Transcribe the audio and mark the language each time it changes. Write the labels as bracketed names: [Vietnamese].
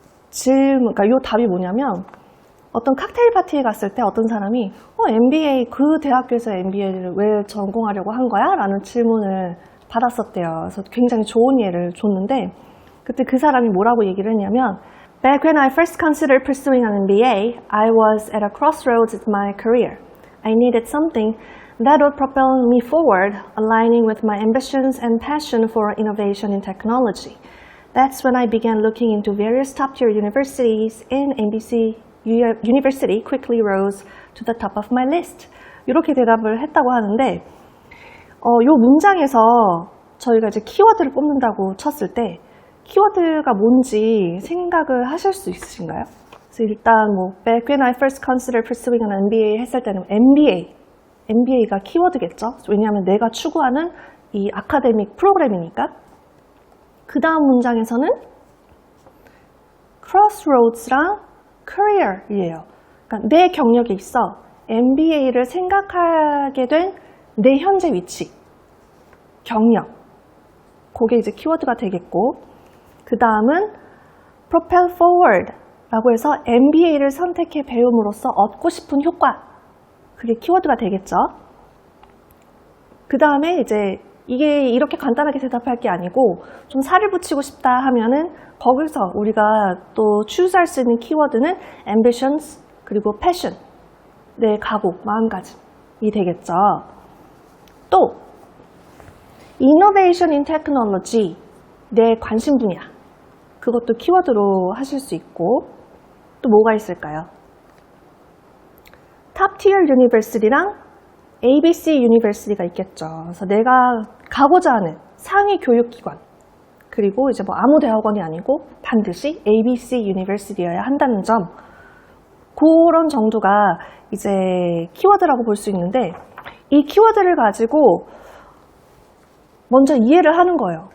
[Korean] 그러니까 요 답이 뭐냐면, 어떤 칵테일 파티에 갔을 때 어떤 사람이 MBA, 그 대학교에서 MBA를 왜 전공하려고 한 거야? 라는 질문을 받았었대요. 그래서 굉장히 좋은 예를 줬는데, 그때 그 사람이 뭐라고 얘기를 했냐면, [English] Back when I first considered pursuing an MBA, I was at a crossroads in my career. I needed something that would propel me forward, aligning with my ambitions and passion for innovation in technology. That's when I began looking into various top-tier universities, and MBC University quickly rose to the top of my list. [Korean] 이렇게 대답을 했다고 하는데, 요 문장에서 저희가 이제 키워드를 뽑는다고 쳤을 때 키워드가 뭔지 생각을 하실 수 있으신가요? 그래서 일단 [English] Back when I first considered pursuing an MBA [Korean] 했을 때는 MBA가 키워드겠죠. 왜냐하면 내가 추구하는 이 아카데믹 프로그램이니까. 그 다음 문장에서는 crossroads랑 career이에요. 그러니까 내 경력에 있어 MBA를 생각하게 된 내 현재 위치, 경력, 그게 이제 키워드가 되겠고, 그 다음은 [English] propel forward [Korean] 라고 해서 MBA를 선택해 배움으로써 얻고 싶은 효과, 그게 키워드가 되겠죠. 그 다음에 이제 이게 이렇게 간단하게 대답할 게 아니고 좀 살을 붙이고 싶다 하면은 거기서 우리가 또 추스할 수 있는 키워드는 ambitions 그리고 passion, 내 각오, 마음가짐이 되겠죠. 또 [English] innovation in technology, [Korean] 내 관심 분야, 그것도 키워드로 하실 수 있고, 또 뭐가 있을까요? [English] top tier university [Korean] 랑 ABC University가 있겠죠. 그래서 내가 가고자 하는 상위 교육기관, 그리고 이제 아무 대학원이 아니고 반드시 ABC University여야 한다는 점, 그런 정도가 이제 키워드라고 볼 수 있는데, 이 키워드를 가지고 먼저 이해를 하는 거예요.